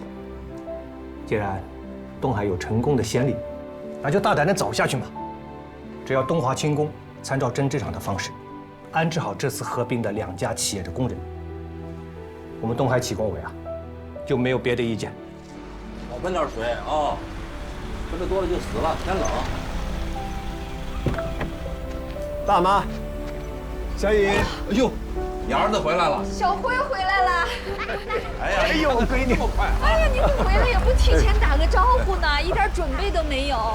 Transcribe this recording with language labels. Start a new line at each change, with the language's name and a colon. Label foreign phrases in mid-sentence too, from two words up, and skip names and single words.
Chinese: 既然東海有成功的先例，那就大膽地走下去嘛。只要東華輕工參照針織廠的方式，安置好這次合併的2家企業的工人，我們東海企工委啊就沒有別的意見。少噴點水啊，噴的多了就死了，天冷。大媽，小雨，哎呦，你兒子回來了。小辉回来了。哎呦，闺女，这么快！哎呀，你们回来也不提前打个招呼呢，一點準備都沒有。